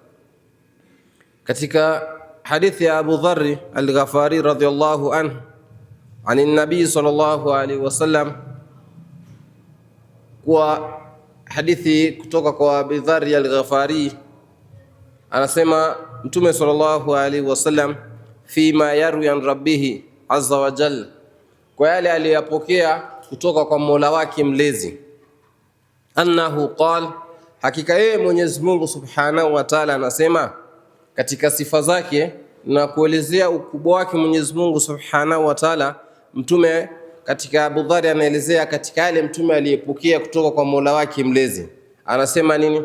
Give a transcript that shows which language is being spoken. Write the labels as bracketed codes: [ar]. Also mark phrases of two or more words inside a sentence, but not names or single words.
[sw] Katika hadithi ya Abu Dharr al-Ghafari [ar] رضي الله عنه عن النبي صلى الله عليه وسلم, [sw] kwa hadithi kutoka kwa Abu Dharr al-Ghafari, anasema Mtume [ar] صلى الله عليه وسلم فيما يروي عن ربه عز وجل, [sw] kwa yale aliyopokea kutoka kwa Mola wake mlezi, [ar] أنه قال, [sw] hakika yeye Mwenyezi Mungu [ar] سبحانه وتعالى [sw] anasema katika sifa zake na kuelezea ukubwa wake Mwenyezi Mungu [ar] سبحانه وتعالى. [sw] Mtume katika Abu Dharr anaelezea katika yale mtume aliyepokea kutoka kwa Mola wake mlezi, anasema nini?